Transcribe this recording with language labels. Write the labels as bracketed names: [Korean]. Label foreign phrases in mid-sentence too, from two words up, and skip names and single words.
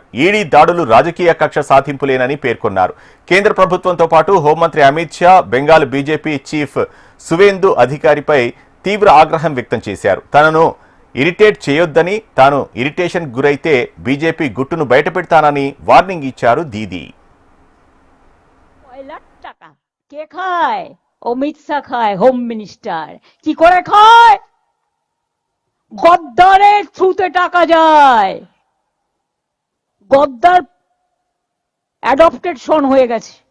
[Telugu] ఈడీ దాడులు రాజకీయ కక్ష సాధింపులేనని పేర్కొన్నారు. కేంద్ర ప్రభుత్వంతో పాటు హోంమంత్రి అమిత్ షా బెంగాల్ బీజేపీ చీఫ్ సువేందు అధికారిపై తీవ్ర ఆగ్రహం వ్యక్తం చేశారు. తనను ఇరిటేట్ చేయొద్దని, తాను ఇరిటేషన్ గురైతే బీజేపీ గుట్టును బయటపెడతానని వార్నింగ్ ఇచ్చారు దీదీ. [Bangla] টাকা কে খায়? অমিত শাহ খায়, [English] home minister. [Bangla] কি করে খায়? গদ্দারের থ্রুতে টাকা যায়। গদ্দার [English] adopted son [Bangla] হয়ে গেছে।